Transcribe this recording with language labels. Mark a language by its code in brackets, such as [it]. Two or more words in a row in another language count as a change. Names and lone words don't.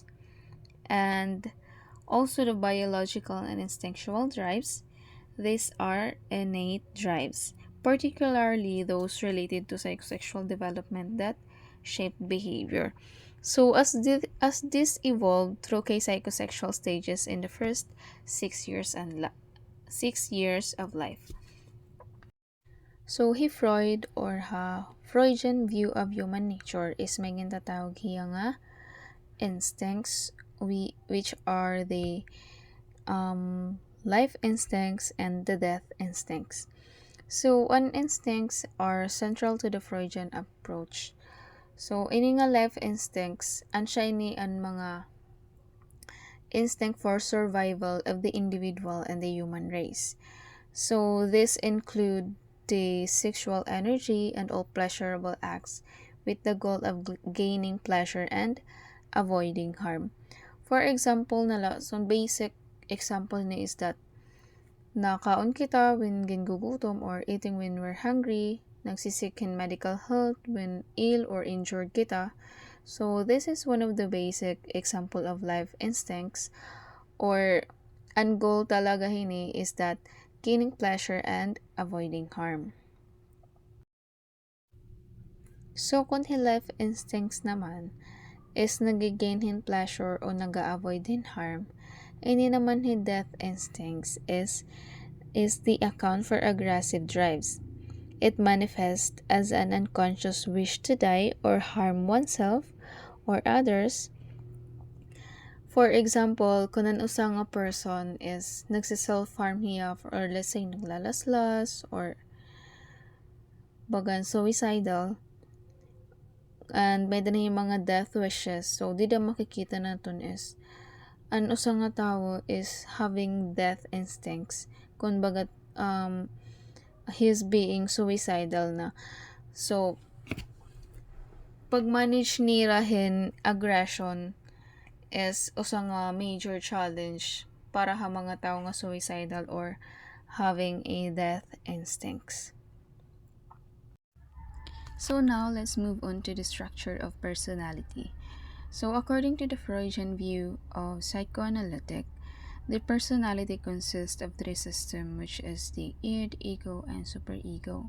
[en] And also the biological and instinctual drives, these are innate drives, particularly those related to psychosexual development that shape behavior. So as this evolved through psychosexual stages in the first 6 years of life. So, Freud or Freudian view of human nature is [war] may gintatawag hiya nga [en] instincts, which are the life instincts and the death instincts. So, an instincts are central to the Freudian approach. So, [war] ini nga [en] life instincts, [war] ansya ini ang mga [en] instinct for survival of the individual and the human race. So, this include the sexual energy and all pleasurable acts with the goal of gaining pleasure and avoiding harm. For example, some basic example ni is that [war] nakaon kita [en] when gingugutom or eating when we're hungry, nagsisik in medical health when ill or injured kita. So this is one of the basic example of life instincts, or ang goal [war] talaga hini [en] is that gaining pleasure and avoiding harm. So kung life instincts naman is [war] nagigain hin [en] pleasure [war] o naga-avoid hin [en] harm, [war] ini naman hin [en] death instincts is the account for aggressive drives. It manifests as an unconscious wish to die or harm oneself or others. For example, [war] kung an usa nga person is nagsi-self-harm niya or [en] let's say [war] naglalaslas or bagan suicidal, and may dana yung mga [en] death wishes, [war] so di da makikita naton is an usa nga tawo [en] is having death instincts [war] kung bagat [en] he's being suicidal [war] na. So pag-manage ni rahin aggression is usa nga [en] major challenge [war] para ha mga tao nga suicidal or [en] having a death instincts. So now let's move on to the structure of personality. So according to the Freudian view of psychoanalytic, the personality consists of three systems, which is the id, ego, and superego.